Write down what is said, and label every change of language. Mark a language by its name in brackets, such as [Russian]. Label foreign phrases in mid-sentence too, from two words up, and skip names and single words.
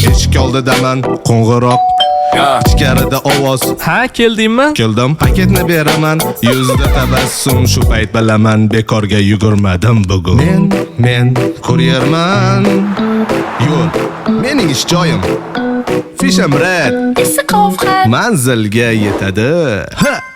[Uzbek] Eshik oldidaman, qo'ng'iroq. Ya. Ichkarida ovoz. Ha, keldingmi? Keldim, paketni beraman. Yuzda tabassum, shu payt bilaman, bekorga yugurmadim bugun. Men, men kuryerman. Yo'l, mening ish joyim. [English] Fish and bread. [Uzbek] Issiq ovqat. Manzilga yetadi. Ha!